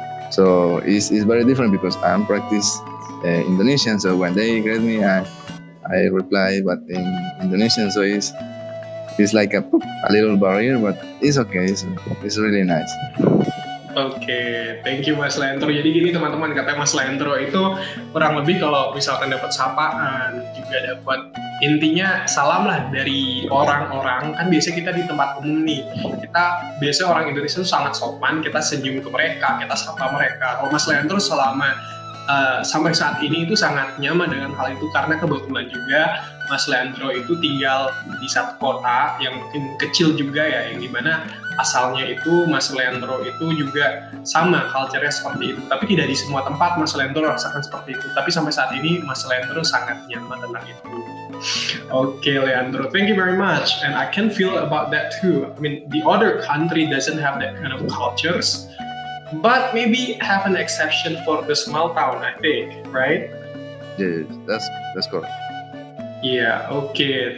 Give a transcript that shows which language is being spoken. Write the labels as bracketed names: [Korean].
[English] So it's very different because I'm practice Indonesian. So when they greet me, I reply, but in Indonesian, so it's like a little barrier, but it's okay. It's really nice. Oke, thank you Mas Leandro. [Indonesian] Jadi gini teman-teman, katanya Mas Leandro itu kurang lebih kalau misalkan dapat sapaan, juga dapat intinya salam lah dari orang-orang. Kan biasanya kita di tempat umum nih, kita biasanya orang Indonesia itu sangat sopan, kita senyum ke mereka, kita sapa mereka. Kalau Mas Leandro selama sampai saat ini itu sangat nyaman dengan hal itu, karena kebetulan juga Mas Leandro itu tinggal di satu kota yang mungkin kecil juga ya, yang dimana asalnya itu Mas Leandro itu juga sama culture-nya seperti itu, tapi tidak di semua tempat Mas Leandro rasakan seperti itu, tapi sampai saat ini Mas Leandro sangat nyaman tentang itu. [English] Okay, Leandro, thank you very much, and I can feel about that too. I mean, the other country doesn't have that kind of cultures, but maybe have an exception for the small town, I think, right? Yeah, that's correct. Yeah, okay.